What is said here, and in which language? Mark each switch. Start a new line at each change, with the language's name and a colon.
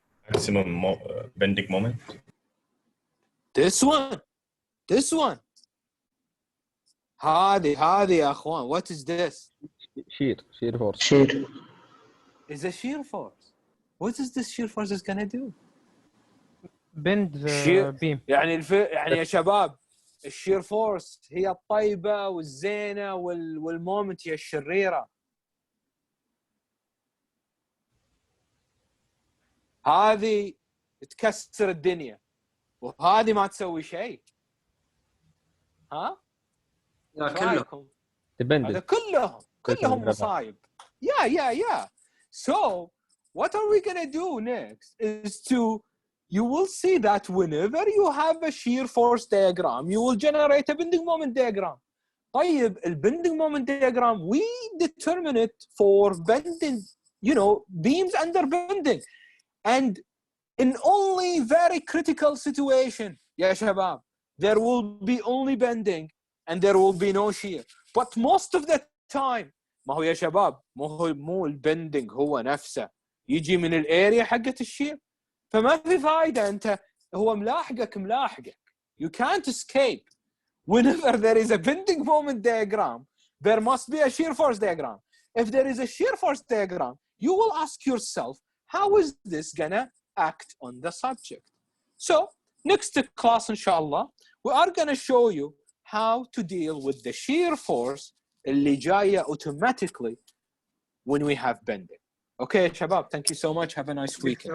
English: Maximum bending moment. This one. This one.
Arabic: هذه يا أخوان.
English: What is this? Shear force. Shear. Is a shear force. What is this shear force is gonna do? Bend the shear beam.
Arabic: يعني يا شباب الشير فورس هي الطيبة والزينة والمومنت هي الشريرة. هذه تكسر الدنيا. وهذه ما تسوي شيء. ها؟ لا إيش كله رأيكم؟ هذا
English: dependent
Arabic: كلهم مصايب. Yeah.
English: So what are we gonna do next is you will see that whenever you have a shear force diagram, you will generate a bending moment diagram. طيب bending moment diagram, we determine it for bending, beams under bending. And in only very critical situation,
Arabic: يا شباب,
English: there will be only bending and there will be no shear. But most of the time,
Arabic: ما هو يا شباب, مو البندنج هو نفسه يجي من الاريا حقت الشير، فما في فايدة. انت هو ملاحقك.
English: You can't escape. Whenever there is a bending moment diagram, there must be a shear force diagram. If there is a shear force diagram, you will ask yourself, how is this gonna act on the subject? So next class, inshallah, we are gonna show you how to deal with the shear force
Arabic: اللي جاية
English: automatically when we have bending. Okay, Shabab, thank you so much. Have a nice weekend.